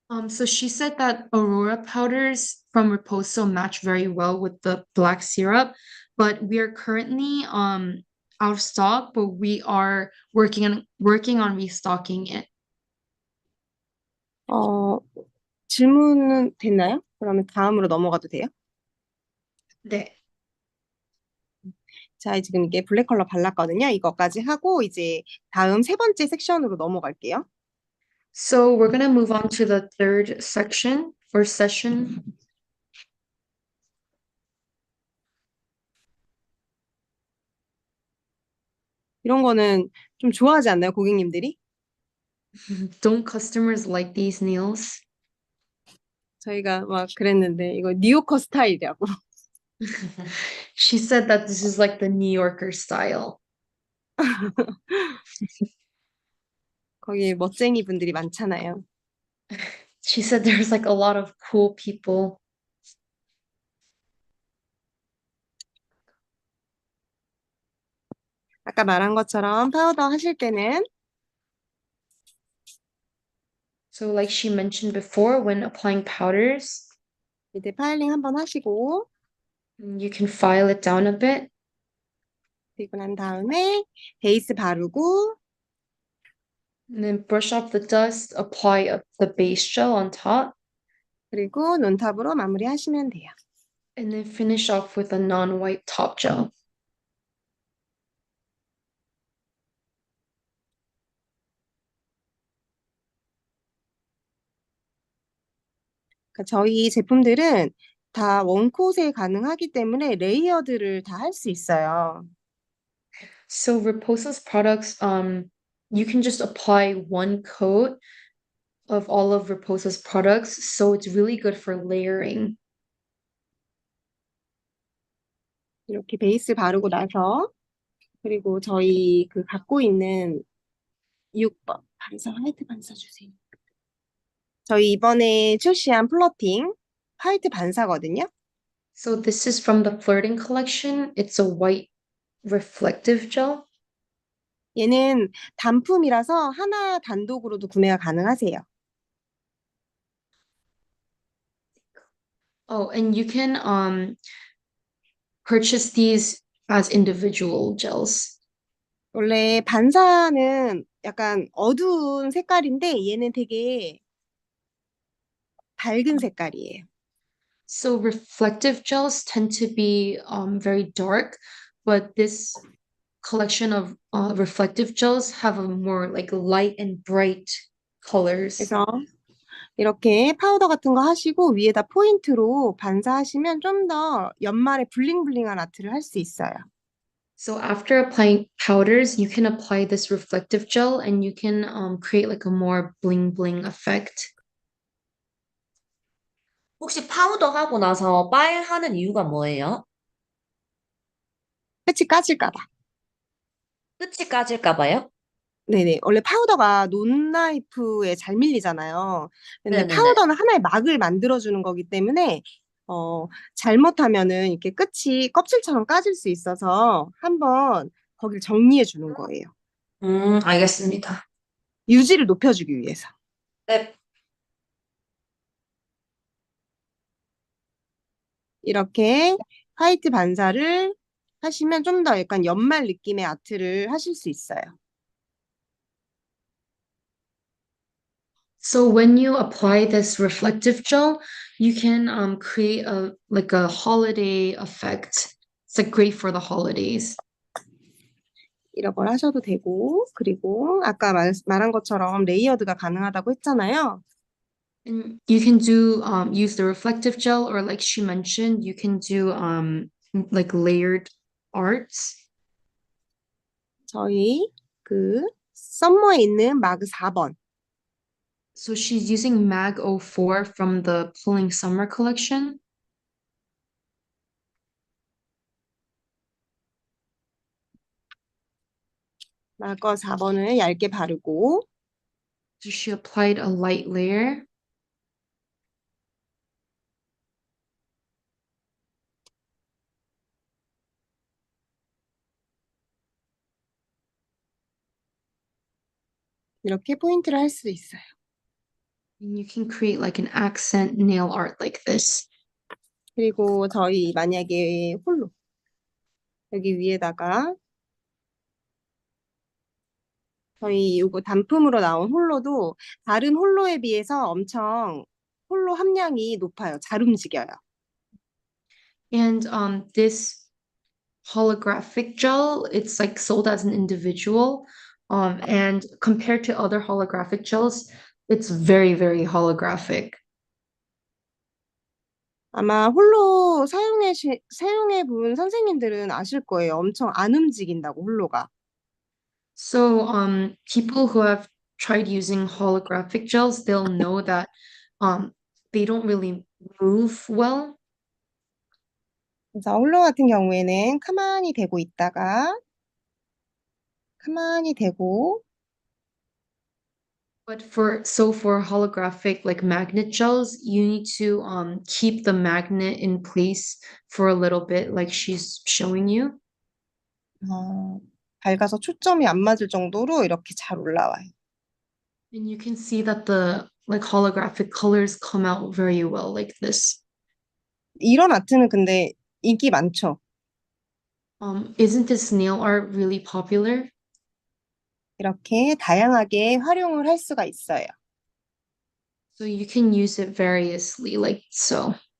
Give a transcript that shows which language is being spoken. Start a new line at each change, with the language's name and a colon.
English: So she said that Aurora powders from Reposo match very well with the black syrup, but we are currently out of stock, but we are working on restocking it.
Korean: 어, 질문은 됐나요? 그러면 다음으로 넘어가도 돼요? 네. 자, 지금 이게 블랙 컬러 발랐거든요. 이거까지 하고 이제 다음 세 번째 섹션으로 넘어갈게요.
English: So we're gonna move on to the third section or session.
Korean: 이런 거는 좀 좋아하지 않나요, 고객님들이?
English: Don't customers like these nails?
Korean: 저희가 막 그랬는데 이거 뉴요커 스타일이라고.
English: She said that this is like the New Yorker style.
Korean: 거기 멋쟁이 분들이 많잖아요.
English: She said there's like a lot of cool people.
Korean: 아까 말한 것처럼 파우더 하실 때는
English: So like she mentioned before, when applying powders,
Korean: 이제 파일링 한번 하시고
English: you can file it down a bit.
Korean: 그리고 난 다음에 베이스 바르고
English: And then brush off the dust, apply the base gel on top,
Korean: 그리고 논탑으로 마무리하시면 돼요.
English: and then finish off with a non-white top gel.
Korean: 그러니까 저희 제품들은 다 원콧에 가능하기 때문에 레이어드를 다 할 수 있어요.
English: So Reposa's products, you can just apply one coat of all of Reposa's products, so it's really good for layering.
Korean: 이렇게 베이스 바르고 나서 그리고 저희 그 갖고 있는 6번 반사 화이트 반사 주세요. 저희 이번에 출시한 플러팅 화이트 반사거든요.
English: So this is from the Flirting collection. It's a white reflective gel.
Korean: 얘는 단품이라서 하나 단독으로도 구매가 가능하세요.
English: Oh, and you can purchase these as individual gels.
Korean: 원래 반사는 약간 어두운 색깔인데 얘는 되게 밝은 색깔이에요.
English: So reflective gels tend to be very dark, but this collection of reflective gels have a more like light and bright colors.
Korean: 그래서 이렇게 파우더 같은 거 하시고 위에다 포인트로 반사하시면 좀 더 연말에 블링블링한 아트를 할 수 있어요.
English: So after applying powders, you can apply this reflective gel and you can create like a more bling bling effect.
Korean: 혹시 파우더 하고 나서 빨하는 이유가 뭐예요? 끝이 까질까 봐. 끝이 까질까 봐요? 네네. 원래 파우더가 논나이프에 잘 밀리잖아요. 근데 네네네. 파우더는 하나의 막을 만들어주는 거기 때문에, 잘못하면은 이렇게 끝이 껍질처럼 까질 수 있어서 한번 거길 정리해 주는 거예요. 알겠습니다. 유지를 높여주기 위해서. 네. 이렇게 화이트 반사를 하시면 좀 더 약간 연말 느낌의 아트를 하실 수 있어요.
English: So when you apply this reflective gel, you can create a like a holiday effect. It's like great for the holidays.
Korean: 이런 걸 하셔도 되고, 그리고 아까 말한 것처럼 레이어드가 가능하다고 했잖아요.
English: And you can do use the reflective gel, or like she mentioned, you can do like layered arts.
Korean: 저희 그 썸머에 있는 마그 4번.
English: So she's using Mag 04 from the Pulling Summer collection.
Korean: 마거 4번을 얇게 바르고
English: So she applied a light layer.
Korean: 이렇게 포인트를 할 수 있어요.
English: And you can create like an accent nail art like this.
Korean: 그리고 저희 만약에 홀로 여기 위에다가 저희 이거 단품으로 나온 홀로도 다른 홀로에 비해서 엄청 홀로 함량이 높아요. 잘 움직여요.
English: And this holographic gel, it's like sold as an individual. And compared to other holographic gels, it's very, very holographic.
Korean: 아마 홀로 사용해 본 선생님들은 아실 거예요. 엄청 안 움직인다고 홀로가.
English: So people who have tried using holographic gels, they'll know that they don't really move well.
Korean: 그래서 홀로 같은 경우에는 가만히 대고 있다가 가만히 대고
English: But for holographic like magnet gels, you need to keep the magnet in place for a little bit, like she's showing you.
Korean: 밝아서 초점이 안 맞을 정도로 이렇게 잘 올라와요.
English: And you can see that the like holographic colors come out very well like this.
Korean: 이런 아트는 근데 인기 많죠.
English: Isn't this nail art really popular?
Korean: 이렇게 다양하게 활용을 할 수가 있어요.
English: So you can use it variously, like so.